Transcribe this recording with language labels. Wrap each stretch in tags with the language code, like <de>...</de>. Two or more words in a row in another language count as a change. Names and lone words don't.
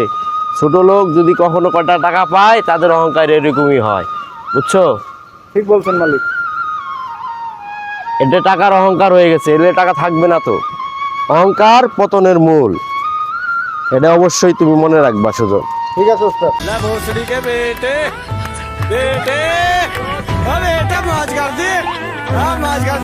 <bn>ছোট লোক যদি কখনো কটা টাকা পায় তাদের অহংকার এরকমই হয়, বুঝছো? ঠিক বলছেন মালিক। এটা টাকার অহংকার হয়ে গেছে, এলে টাকা থাকবে না তো। অহংকার পতনের মূল, এটা অবশ্যই তুমি মনে রাখবা সুজন। ঠিক আছে ওস্তাদ।</bn> <hi>ले भोसड़ी के बेटे बेटे, अरे बेटा मौज कर दी, हाँ मौज कर</hi>